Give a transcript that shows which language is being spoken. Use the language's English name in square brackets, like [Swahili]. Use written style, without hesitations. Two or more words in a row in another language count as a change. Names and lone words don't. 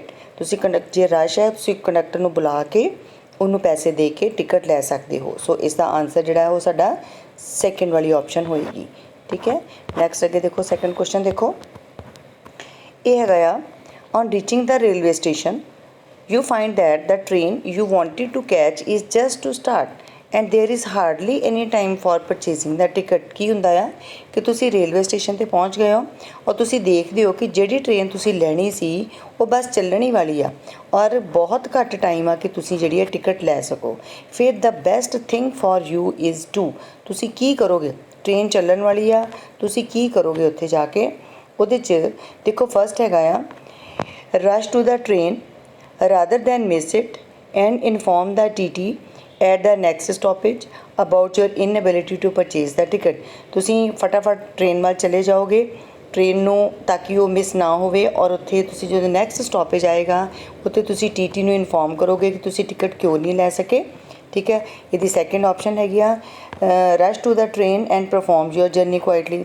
[Punjabi] ਤੁਸੀਂ ਜੇ ਰਸ਼ ਹੈ ਤੁਸੀਂ ਕੰਡਕਟਰ ਨੂੰ ਬੁਲਾ ਕੇ ਉਹਨੂੰ ਪੈਸੇ ਦੇ ਕੇ ਟਿਕਟ ਲੈ ਸਕਦੇ ਹੋ। ਸੋ ਇਸ ਦਾ ਆਨਸਰ ਜਿਹੜਾ ਹੈ ਉਹ ਸਾਡਾ ਸੈਕਿੰਡ ਵਾਲੀ ਆਪਸ਼ਨ ਹੋਏਗੀ। ਠੀਕ ਹੈ, ਨੈਕਸਟ ਅੱਗੇ ਦੇਖੋ। ਸੈਕਿੰਡ ਕੁਐਸਚਨ ਦੇਖੋ, ਇਹ ਹੈਗਾ ਆ [English] on reaching the railway station you find that the train you wanted to catch is just to start and there is hardly any time for purchasing the ticket। [Punjabi] ਕੀ ਹੁੰਦਾ ਆ ਕਿ ਤੁਸੀਂ ਰੇਲਵੇ ਸਟੇਸ਼ਨ 'ਤੇ ਪਹੁੰਚ ਗਏ ਹੋ ਔਰ ਤੁਸੀਂ ਦੇਖਦੇ ਹੋ ਕਿ ਜਿਹੜੀ ਟ੍ਰੇਨ ਤੁਸੀਂ ਲੈਣੀ ਸੀ ਉਹ ਬਸ ਚੱਲਣ ਹੀ ਵਾਲੀ ਆ ਔਰ ਬਹੁਤ ਘੱਟ ਟਾਈਮ ਆ ਕਿ ਤੁਸੀਂ ਜਿਹੜੀ ਹੈ ਟਿਕਟ ਲੈ ਸਕੋ। [English] ਫਿਰ the best thing for you is to, [Punjabi] ਤੁਸੀਂ ਕੀ ਕਰੋਗੇ? ਟ੍ਰੇਨ ਚੱਲਣ ਵਾਲੀ ਆ, ਤੁਸੀਂ ਕੀ ਕਰੋਗੇ ਉੱਥੇ ਜਾ ਕੇ? ਉਹਦੇ 'ਚ ਦੇਖੋ ਫਸਟ ਹੈਗਾ ਆ [English] rush to the train rather than miss it and inform the TT at the next stoppage about your inability to purchase the ticket। [Punjabi] ਤੁਸੀਂ ਫਟਾਫਟ ਟ੍ਰੇਨ ਵੱਲ ਚਲੇ ਜਾਓਗੇ ਟ੍ਰੇਨ ਨੂੰ ਤਾਂ ਕਿ ਉਹ ਮਿਸ ਨਾ ਹੋਵੇ ਔਰ ਉੱਥੇ ਤੁਸੀਂ ਜਦੋਂ [English] next stoppage [Punjabi] ਆਏਗਾ ਉੱਥੇ ਤੁਸੀਂ TT ਨੂੰ ਇਨਫੋਰਮ ਕਰੋਗੇ ਕਿ ਤੁਸੀਂ ਟਿਕਟ ਕਿਉਂ ਨਹੀਂ ਲੈ ਸਕੇ। ਠੀਕ ਹੈ, ਇਹਦੀ ਸੈਕਿੰਡ ਆਪਸ਼ਨ ਹੈਗੀ ਆ [English] rush to the train and perform your journey quietly.